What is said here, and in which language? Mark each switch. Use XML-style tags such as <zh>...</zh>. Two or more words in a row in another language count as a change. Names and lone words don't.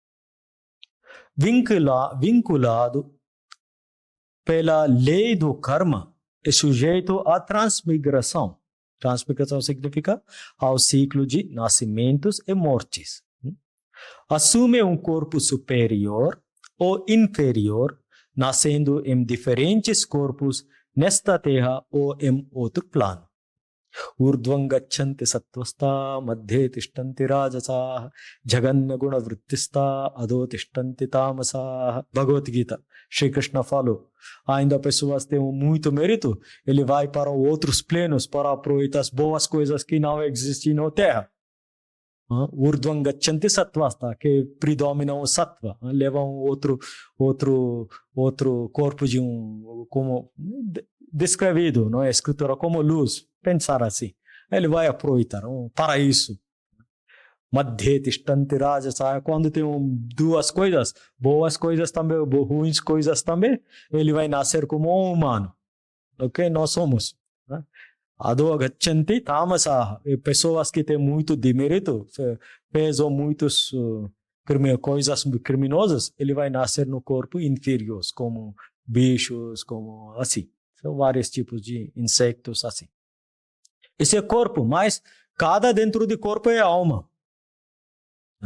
<pt>Vinculado pela lei do karma, é sujeito à transmigração. Transmigração significa ao ciclo de nascimentos e mortes. Assume um corpo superior ou inferior, nascendo em diferentes corpos nesta terra ou em outro plano.</pt> <sa>ऊर्ध्वं गच्छन्ति सत्त्वस्त मध्ये तिष्ठन्ति राजस जगन्न गुण वृत्तिस्त अधो तिष्ठन्ति तामस.</sa> <pt>Bhagavad Gita. Shri Krishna falou, ainda pessoas têm muito mérito, ele vai para outros planos para aproveitar as boas coisas que não existem na terra.</pt> <sa>ऊर्ध्वं गच्छन्ति सत्त्वस्त,</sa> <pt>que predominam o sattva, levam outro corpo de como descrevido, não é escritura como luz, pensar assim. Ele vai aproveitar um paraíso.</pt> <sa>मध्ये तिष्ठन्ति राजस,</sa> <pt>quando tem duas coisas, boas coisas também, ruins coisas também, ele vai nascer como um humano. Ok? Nós somos.</pt> <sa>अधो गच्छन्ति तामस,</sa> <pt>pessoas que têm muito demérito, pesam muitas coisas criminosas, ele vai nascer no corpo inferior, como bichos, como assim. São vários tipos de insectos assim. Esse é corpo, mas cada dentro do corpo é alma.</pt>